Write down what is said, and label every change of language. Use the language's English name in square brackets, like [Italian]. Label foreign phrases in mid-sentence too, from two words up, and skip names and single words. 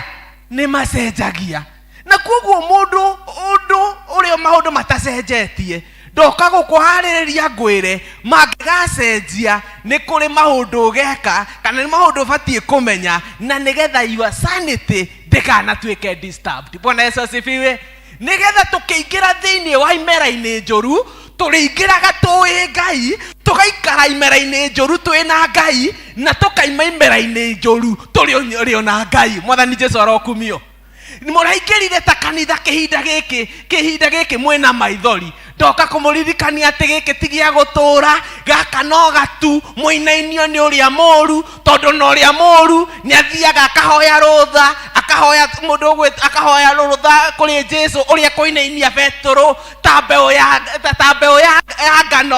[Kikuyu] Ni macenjagia. Na koguo mundu uria maundu matacenjetie ndoka gukuhaririria ngwire mangigacenjia ni kuri maundu ugeka kana ni maundu batie kumenya, na nigetha [English] your sanity [Kikuyu] ndikanatuike disturbed. [Swahili] Bwana Yesu asifiwe. [Kikuyu] Nigetha tukiingira thiini wa imera-ini njuru, turiingiraga tui Ngai, tugaikara imera-ini njuru twina Ngai, na tukaima imera-ini njuru turi na Ngai. Mwathani Jesu arokumio. Muraingirire ta kanitha kihinda giki mwena maithori, ndoka kumuririkania ati giki ti gia gutura, gaka no gatu, muinainio ni uria moru, tondu no uria moru ni athiaga akahoya rutha, akahoya mundu gwita, akahoya rutha kuri Jesu uria kuinainia Petro ta mbeu ya ngano.